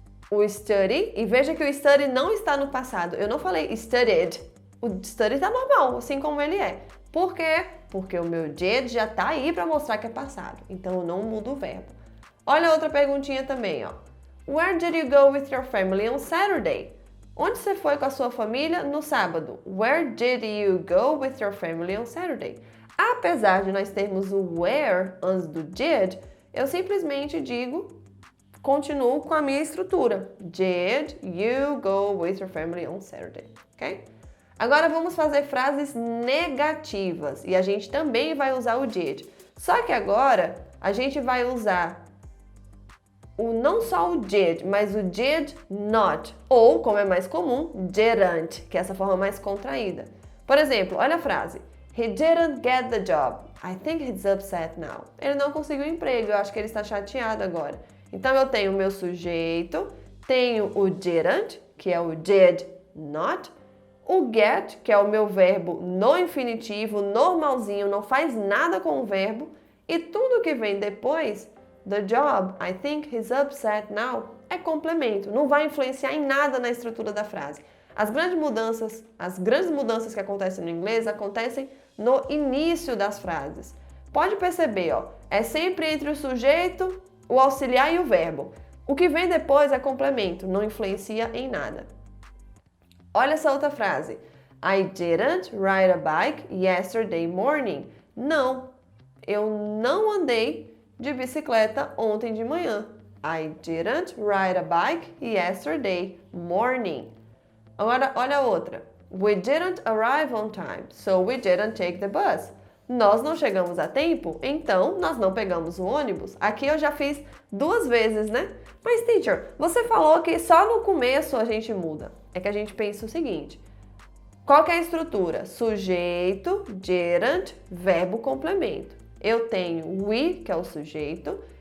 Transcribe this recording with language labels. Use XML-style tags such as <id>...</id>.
<pt>O study, e veja que o study não está no passado. Eu não falei studied. O study está normal, assim como ele é. Por quê? Porque o meu did já está aí para mostrar que é passado. Então eu não mudo o verbo. Olha outra perguntinha também, ó.</pt> <en>Where did you go with your family on Saturday?</en> <pt>Onde você foi com a sua família no sábado?</pt> <en>Where did you go with your family on Saturday?</en> <pt>Apesar de nós termos o where antes do did, eu simplesmente digo continuo com a minha estrutura.</pt> <en>Did you go with your family on Saturday? Ok?</en> <pt>Agora vamos fazer frases negativas e a gente também vai usar o did. Só que agora a gente vai usar não só o did, mas o did not. Ou, como é mais comum, didn't, que é essa forma mais contraída. Por exemplo, olha a frase.</pt> <en>He didn't get the job. I think he's upset now.</en> <pt>Ele não conseguiu o emprego, eu acho que ele está chateado agora. Então, eu tenho o meu sujeito, tenho o didn't, que é o did not, o get, que é o meu verbo no infinitivo, normalzinho, não faz nada com o verbo, e tudo que vem depois,</pt> <en>the job, I think he's upset now,</en> <pt>é complemento, não vai influenciar em nada na estrutura da frase. As grandes mudanças que acontecem no inglês acontecem no início das frases. Pode perceber, ó, é sempre entre o sujeito, o auxiliar e o verbo. O que vem depois é complemento, não influencia em nada. Olha essa outra frase.</pt> <en>I didn't ride a bike yesterday morning.</en> <pt>Não, eu não andei de bicicleta ontem de manhã.</pt> <en>I didn't ride a bike yesterday morning.</en> <pt>Agora, olha a outra.</pt> <en>We didn't arrive on time, so we didn't take the bus.</en> <pt>Nós não chegamos a tempo, então nós não pegamos o ônibus. Aqui eu já fiz 2 vezes, né? Mas, teacher, você falou que só no começo a gente muda. É que a gente pensa o seguinte. Qual que é a estrutura? Sujeito, didn't, verbo complemento. Eu tenho we, que é o sujeito,</pt>